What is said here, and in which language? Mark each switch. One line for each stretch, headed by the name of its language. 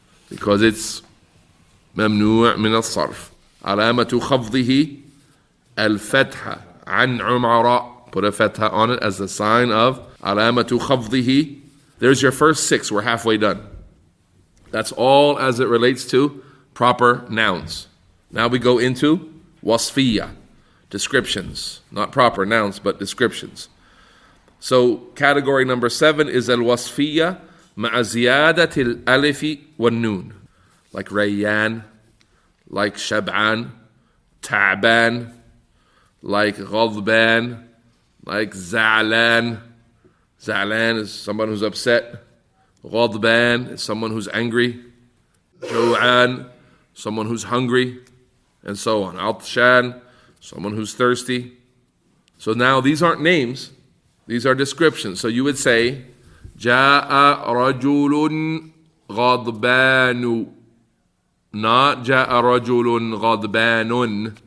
English: Because it's ممنوع من الصرف.
Arabic: علامة خفضه الفتحة عن عمر.
English: Put a fatha on it as a sign of علامة خفضه. There's your first six. We're halfway done. That's all as it relates to proper nouns. Now we go into wasfiyya, descriptions. Not proper nouns, but descriptions. So category number 7 is al-wasfiyya مع زيادة الألف والنون. Like Rayyan, like Shab'an, Ta'ban, like Ghadban, like Za'lan. Za'lan is someone who's upset. Ghadban is someone who's angry. Jo'an, someone who's hungry. And so on. Atshan, someone who's thirsty. So now these aren't names. These are descriptions. So you would say, Ja'a rajulun ghadbanu. Not
Arabic: جاء رجل غضبان.